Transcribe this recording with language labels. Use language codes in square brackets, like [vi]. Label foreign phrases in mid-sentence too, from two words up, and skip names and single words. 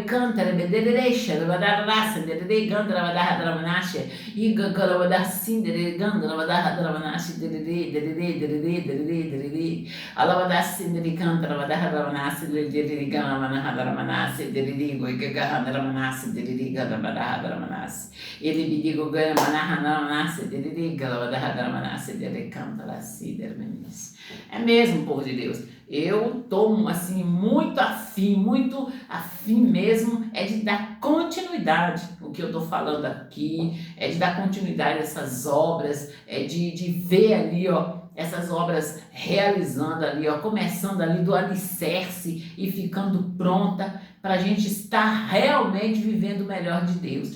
[pt] cantara, bederesha, badalassa, diride gandara, badaha, dalamanassi, Iga galavada sindere gandalavada hadravanashi derere derere derere derere derere alavada sindere kandalavada hadravanashi derere galavana hadravanashi derere goiga hadravanashi derere galavada hadravanashi ele bidigo galavana hadravanashi derere galavada hadravanashi derere cantarasi dermenis. É mesmo, povo de Deus. Eu tô assim muito afim mesmo é de dar continuidade o que eu tô falando aqui, é de dar continuidade a essas obras, é de ver ali, ó, essas obras realizando ali, ó, começando ali do alicerce e ficando pronta para a gente estar realmente vivendo o melhor de Deus.